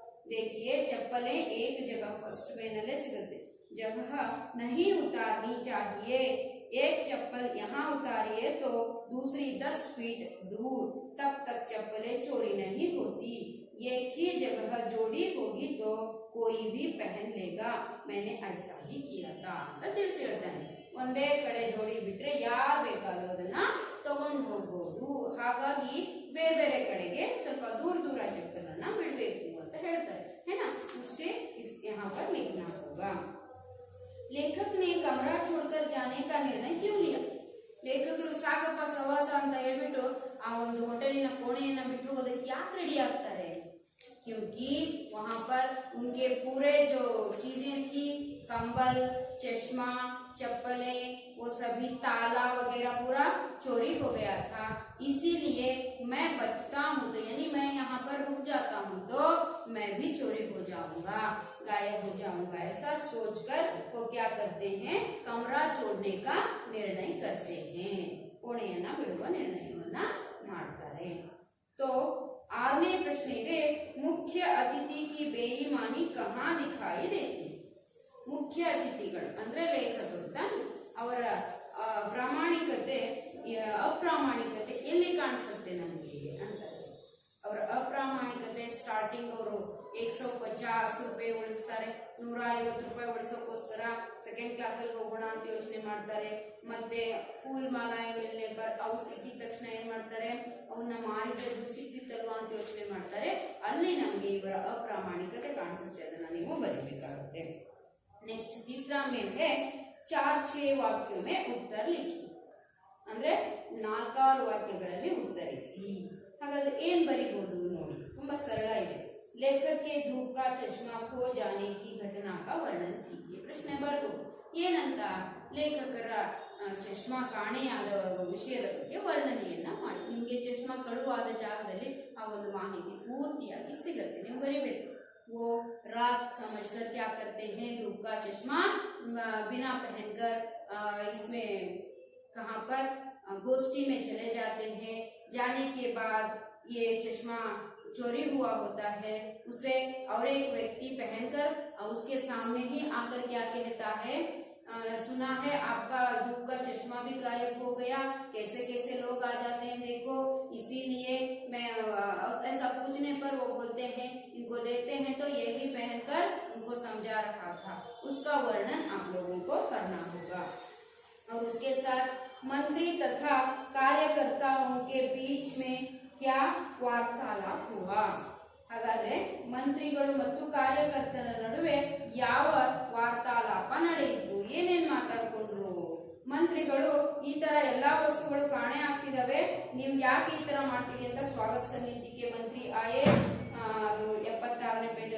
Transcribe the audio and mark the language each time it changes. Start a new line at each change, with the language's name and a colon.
Hindi: देखिए चप्पलें एक जगह फर्स्ट में नले सिगते, जगह नहीं उतारनी चाहिए. एक चप्पल यहाँ उतारिए तो दूसरी 10 फीट दूर, तब तक चप्पलें चोरी नहीं होती. एक ही जगह जोड़ी होगी तो कोई भी पहन लेगा, मैंने ऐसा ही किया था
Kannada: ಅಂತ ತಿಳಿಸಿರ್ತಾನೆ. ಒಂದೇ ಕಡೆ ಜೋಡಿ ಬಿಟ್ರೆ ಯಾರು ಬೇಕಾದ್ರೂ ಅದನ್ನ ತಗೊಂಡು ಹೋಗ್ಬೋದು. ಹಾಗಾಗಿ ಬೇರೆ ಬೇರೆ ಕಡೆಗೆ ಸ್ವಲ್ಪ ದೂರ ದೂರ ಚಪ್ಪಲನ್ನ ಬಿಡಬೇಕು ಅಂತ ಹೇಳ್ತಾರೆ,
Hindi: है ना. उससे इस यहाँ पर लिखना होगा. लेखक ने कमरा छोड़कर जाने का निर्णय क्यों लिया.
Kannada: ಲೇಖಕರು ಸಾಕಪ್ಪ ಸವಾಸ ಅಂತ ಹೇಳ್ಬಿಟ್ಟು ಆ ಒಂದು ಹೋಟೆಲಿನ ಕೋಣೆಯನ್ನ ಬಿಟ್ಟು ಹೋಗೋದಕ್ಕೆ ಯಾಕೆ ರೆಡಿ ಆಗ್ತಾರೆ.
Hindi: क्योंकि वहां पर उनके पूरे जो चीजें थी, कंबल, चश्मा, चप्पलें, वो सभी ताला वगैरह पूरा चोरी हो गया था. इसीलिए मैं बचता हूँ तो यानी मैं यहाँ पर रुक जाता हूँ तो मैं भी चोरी हो जाऊंगा, गायब हो जाऊंगा. ऐसा सोचकर वो क्या करते हैं, कमरा छोड़ने का निर्णय करते हैं.
Kannada: ಕೋಣೆಯನ್ನ ಬಿಡುವ ನಿರ್ಣಯವನ್ನ ಮಾಡ್ತಾರೆ.
Hindi: तो
Kannada: 6ನೇ ಪ್ರಶ್ನೆ ಇದೆ,
Hindi: ಮುಖ್ಯ ಅತಿಥಿ ಕಿ ಬೇಯಿಮಾನಿ ಕಹಾ ದಿಖಾಯಿ ದೇತಿ.
Kannada: ಮುಖ್ಯ ಅತಿಥಿಗಳು ಅಂದ್ರೆ ಲೇಖಕರು ತಾನೆ, ಅವರ ಪ್ರಾಮಾಣಿಕತೆ ಅಪ್ರಾಮಾಣಿಕತೆ ಎಲ್ಲಿ ಕಾಣಿಸುತ್ತೆ ನಮಗೆ ಅಂತ. ಅವರ ಅಪ್ರಾಮಾಣಿಕತೆ ಸ್ಟಾರ್ಟಿಂಗ್ ಅವರು 150 ರೂಪಾಯಿ ಉಳಿಸ್ತಾರೆ, 150 ರೂಪಾಯಿ ಉಳಿಸೋಕೋಸ್ಕರ ಸೆಕೆಂಡ್ ಕ್ಲಾಸ್ ಅಲ್ಲಿ ಹೋಗೋಣ ಅಂತ ಯೋಚನೆ ಮಾಡ್ತಾರೆ. ಮತ್ತೆ ಫೂಲ್ ಮಾಲಾಯಗಳನ್ನೇ ಅವು ಸಿಕ್ಕಿದ ತಕ್ಷಣ ಏನ್ ಮಾಡ್ತಾರೆ, ಅವನ್ನ ಮಾರಿದ್ರೆ ಸಿಕ್ತಿತ್ತಲ್ವಾ ಅಂತ ಯೋಚನೆ ಮಾಡ್ತಾರೆ. ಅಲ್ಲಿ ನಮಗೆ ಇವರ ಅಪ್ರಾಮಾಣಿಕತೆ ಕಾಣಿಸುತ್ತೆ, ಅದನ್ನ ನೀವು ಬರೀಬೇಕಾಗುತ್ತೆ.
Hindi: ನೆಕ್ಸ್ಟ್ तीसरा में है 4-6 ವಾಕ್ಯ में उत्तर लिखी.
Kannada: ಅಂದ್ರೆ 4 ವಾಕ್ಯಗಳಲ್ಲಿ ಉತ್ತರಿಸಿ. ಹಾಗಾದ್ರೆ ಏನ್ ಬರೀಬಹುದು ನೋಡಿ, ತುಂಬಾ ಸರಳ ಇದೆ.
Hindi: लेखक के धूप का चश्मा खो जाने की घटना का वर्णन कीजिए.
Kannada: ಪ್ರಶ್ನೆ ಬರೆದು ಏನಂತ, ಲೇಖಕರ ಚಶ್ಮಾ ಕಾಣೆಯಾದ ವಿಷಯದ ಬಗ್ಗೆ ವರ್ಣನೆಯನ್ನ ಮಾಡಿ. ನಿಮಗೆ ಚಶ್ಮಾ ಕಳುವಾದ ಜಾಗದಲ್ಲಿ ಆ ಒಂದು ಮಾಹಿತಿ ಪೂರ್ತಿಯಾಗಿ ಸಿಗುತ್ತೆ, ನೀವು ಬರೀಬೇಕು.
Hindi: वो रात समझकर क्या करते हैं, धूप का चश्मा बिना पहनकर इसमें कहाँ पर गोष्ठी में चले जाते हैं. जाने के बाद ये चश्मा चोरी हुआ होता है, उसे और एक व्यक्ति पहनकर उसके सामने ही आकर क्या कहता है, सुना है आपका धूप का चश्मा भी गायब हो गया, कैसे कैसे लोग आ जाते हैं देखो, इसीलिए मैं ऐसा पूछने पर वो बोलते हैं इनको देते हैं तो यही पहनकर उनको समझा रहा था. उसका वर्णन आप लोगों को करना होगा. और उसके साथ मंत्री तथा कार्यकर्ताओं के बीच में क्या ವಾರ್ತಾಲಾಪ हुआ.
Kannada: ಹಾಗಾದ್ರೆ ಮಂತ್ರಿಗಳು ಮತ್ತು ಕಾರ್ಯಕರ್ತರ ನಡುವೆ ಯಾವ ವಾರ್ತಾಲಾಪ ನಡೆಯಿತು, ಏನೇನ್ ಮಾತಾಡ್ಕೊಂಡ್ರು. ಮಂತ್ರಿಗಳು ಈ ತರ ಎಲ್ಲಾ ವಸ್ತುಗಳು ಕಾಣೆ ಆಗ್ತಿದಾವೆ, ನೀವು ಯಾಕೆ ಈ ತರ ಮಾಡ್ತೀರಿ ಅಂತ ಸ್ವಾಗತ ಸಮಿತಿಗೆ ಮಂತ್ರಿ ಆಯೆ. ಅದು 76ನೇ